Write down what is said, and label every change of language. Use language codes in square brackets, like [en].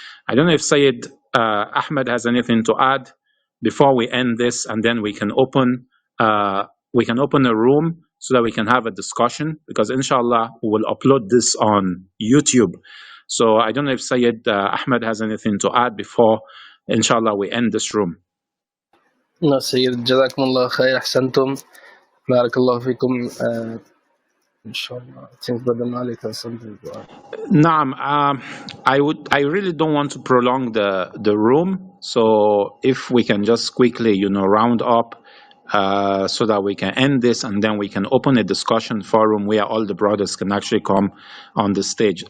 [en] I don't know if Sayyid Ahmed has anything to add before we end this, and then we can open a room so that we can have a discussion, because inshallah we will upload this on YouTube. So I don't know if Sayyid Ahmed has anything to add before inshallah we end this room. [ar] No, Sayyid, جزاكم الله خير, أحسنتم, بارك الله فيكم. [en] Inshallah, I think Brother Malik has something to add. Naam, I really don't want to prolong the room, so if we can just quickly, round up, so that we can end this, and then we can open a discussion forum where all the brothers can actually come on the stage.